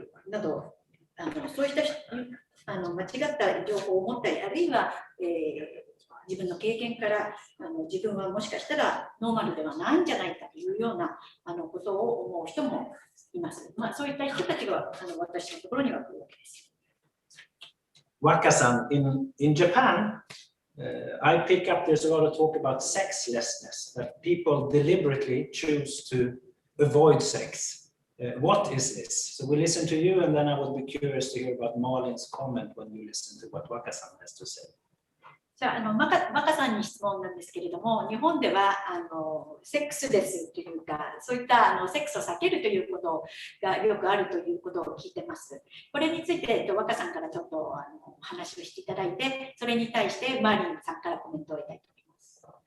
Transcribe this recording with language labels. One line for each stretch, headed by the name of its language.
Japanese: など、そういった間違った情報を持ったり、あるいは、自分の経験から自分はもしかしたらノーマルではないんじゃないかというようなことを思う人もいます。まあ、そういった人たちが私のところには来るわけです。
English: Waka-san, in Japan, I pick up there's a lot of talk about sexlessness, that people deliberately choose to avoid sex. What is this? So we listen to you, and then I would be curious to hear about Marlin's comment when you listen to what Waka-san has to say.
Japanese: じゃあ、マカさんに質問なんですけれども、日本ではセックスレスというか、そういったセックスを避けるということがよくあるということを聞いてます。これについて、マカさんからちょっと話をしていただいて、それに対してマーリンさんからコメントを得たいと思います。